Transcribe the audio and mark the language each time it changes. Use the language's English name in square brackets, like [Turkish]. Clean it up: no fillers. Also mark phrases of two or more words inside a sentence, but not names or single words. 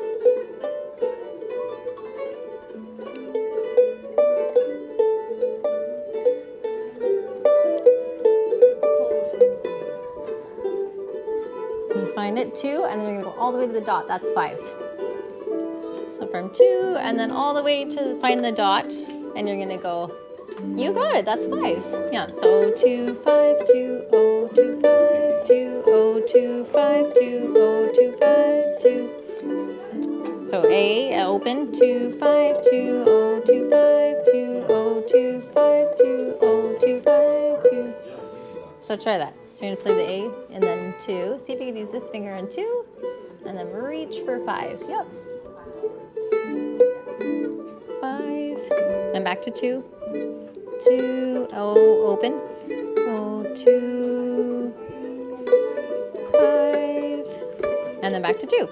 [English] You find it 2, and then you're gonna go all the way to the dot. That's 5. So from 2, and then all the way to find the dot, and you're gonna go, you got it, that's 5. Yeah, so 2, 5, 2, O, 2, 5, 2, O, 2, 5, 2, O, 2, 5, 2. So A, open, 2, 5, 2, O, 2, 5, 2, O, 2, 5, 2, O, 2, 5, 2. So try that. You're gonna play the A, and then 2. See if you can use this finger on 2, and then reach for 5. Yep. 5, and back to 2, 2, O, open, O, 2, 5, and then back to 2.